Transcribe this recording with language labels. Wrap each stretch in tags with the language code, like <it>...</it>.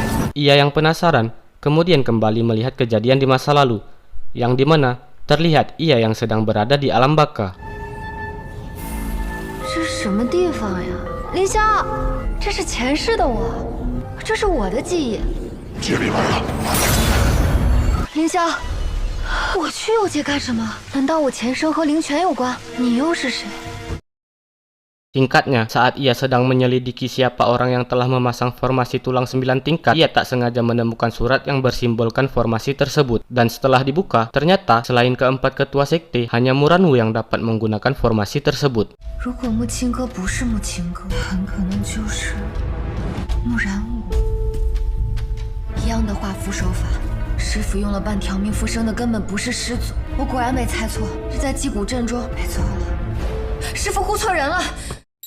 <id>Ia yang penasaran, kemudian kembali melihat kejadian di masa lalu, yang dimana terlihat ia yang sedang berada di alam baka.</id> <zh>这是什么地方呀？凌霄，这是前世的我，这是我的记忆。这里完了。凌霄，我去右界干什么？难道我前生和灵泉有关？你又是谁？</zh> <id>Singkatnya, saat ia sedang menyelidiki siapa orang yang telah memasang formasi tulang 9 tingkat, ia tak sengaja menemukan surat yang bersimbolkan formasi tersebut. Dan setelah dibuka, ternyata selain keempat ketua sekte, hanya Muranwu yang dapat menggunakan formasi tersebut.</id> <zh>如果木青哥不是木青哥，很可能就是木然武。一样的画符手法，师傅用了半条命附身的根本不是师祖，我果然没猜错，是在击鼓阵中。没错了，师傅呼错人了。</zh>